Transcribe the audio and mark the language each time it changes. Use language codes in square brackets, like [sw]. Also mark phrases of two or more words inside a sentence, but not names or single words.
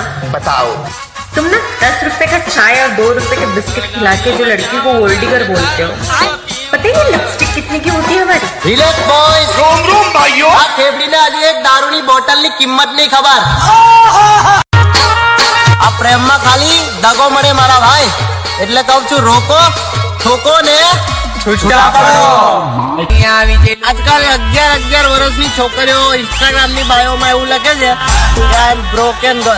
[hi] बताओ. तुम ना 10 रुपए का चाय और 2 रुपए के बिस्किट खिला के जो लड़की को [en] old digger [hi] बोलते हो, पता है लिपस्टिक कितने की होती है हमारी? [en] relax boys. [hi] रोम रोम भाइयों. [gu] આ ફેફડીને આજે એક દારૂની બોટલની કિંમત નહીં ખબર. આ પ્રેમમાં ખાલી દગો મળે મારા ભાઈ. એટલે કહું છું રોકો, ઠોકો ને છૂટા પડો. આજકાલ 11 વર્ષની છોકરીઓ ઇન્સ્ટાગ્રામ ની બાયોમાં એવું લખે છે કે [en] I am broken girl.